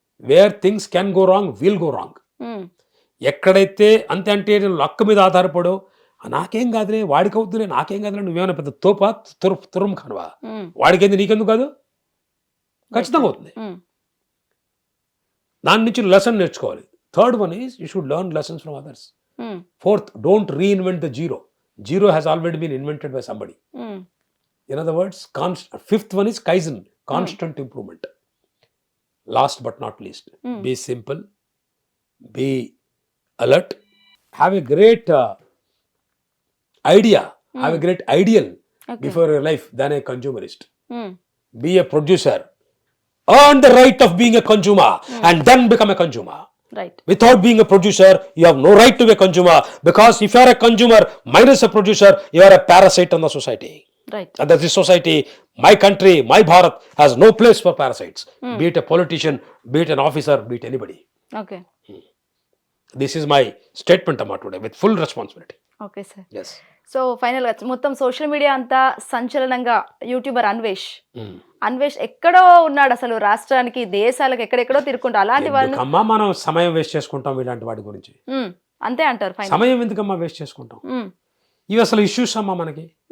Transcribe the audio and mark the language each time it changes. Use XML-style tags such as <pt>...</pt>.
<en>where things can go wrong</en> <te>will go wrong. ఎక్కడైతే అంటే లక్క మీద ఆధారపడో, నాకేం కాదులే, వాడికి అవుతులే, నాకేం కాదులే, నువ్వేమైనా పెద్ద తోపా తురం కానువా, వాడికేంది నీకెందుకు కాదు, ఖచ్చితంగా అవుతుంది. దాని నుంచి లెసన్ నేర్చుకోవాలి.</te> <en>Third one is you should learn lessons from others. Fourth, don't reinvent the zero. Zero has already been invented by somebody. In other words, fifth one is Kaizen, constant improvement. Last but not least, be simple, be alert, have a great idea, have a great ideal before your life than a consumerist. Be a producer, earn the right of being a consumer, and then become a consumer. Right. Without being a producer, you have no right to be a consumer, because if you are a consumer minus a producer, you are a parasite on the society. Right. And that this society, my country, my Bharat, has no place for parasites. Be it a politician, be it an officer, be it anybody. Okay. This is my statement today with full responsibility. Okay, sir. Yes.</en> <te>So final గా మొత్తం social media అంతా సంచలనంగా YouTuber Anvesh ఎక్కడో ఉన్నాడు, అసలు రాష్ట్రానికి దేశాలకు ఎక్కడెక్కడో తిరుగుకుంటా. అలాంటి వాళ్ళు అమ్మా మనం సమయం వేస్ట్ చేసుకుంటాం ఇలాంటి వాటి గురించి. అంతే అంటారు. సమయం ఎందుకమ్మా వేస్ట్ చేసుకుంటాం? ఇవి అసలు ఇష్యూస్ అమ్మా మనకి.</te>